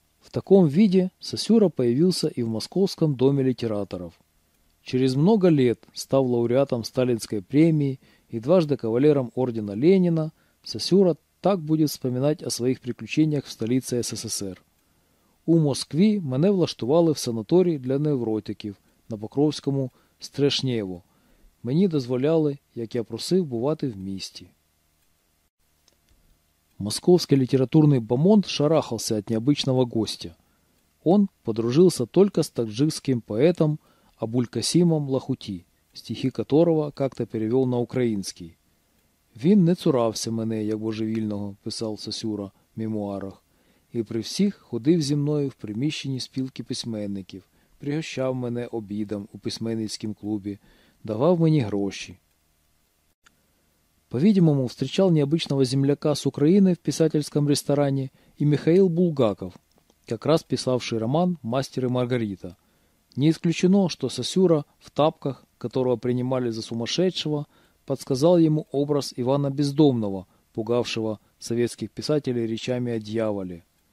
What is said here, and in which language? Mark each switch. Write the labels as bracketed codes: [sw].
[ru] В таком виде Сосюра появился и в Московском доме литераторов. Через много лет, став лауреатом Сталинской премии и дважды кавалером ордена Ленина, Сосюра так будет вспоминать о своих приключениях в столице СССР. [uk] «У Москві мене влаштували в санаторій для невротиків на Покровському Стрешнєво. Мені дозволяли, як я просив, бувати в місті». [ru] Московский литературный бомонд шарахался от необычного гостя. Он подружился только с таджикским поэтом Абулькасимом Лахути, стихи которого как-то перевел на украинский. [uk] «Він не цурався мене, як божевільного», – [ru] писал Сосюра в мемуарах, [uk] «і при всіх ходив зі мною в приміщенні спілки письменників, пригощав мене обідом у письменницькім клубі, давав мені гроші». [ru] По-видимому, встречал необычного земляка с Украины в писательском ресторане и Михаил Булгаков, как раз писавший роман «Мастер и Маргарита». Не исключено, что Сосюра в тапках, которого принимали за сумасшедшего, подсказал ему образ Ивана Бездомного, пугавшего советских писателей речами о дьяволе.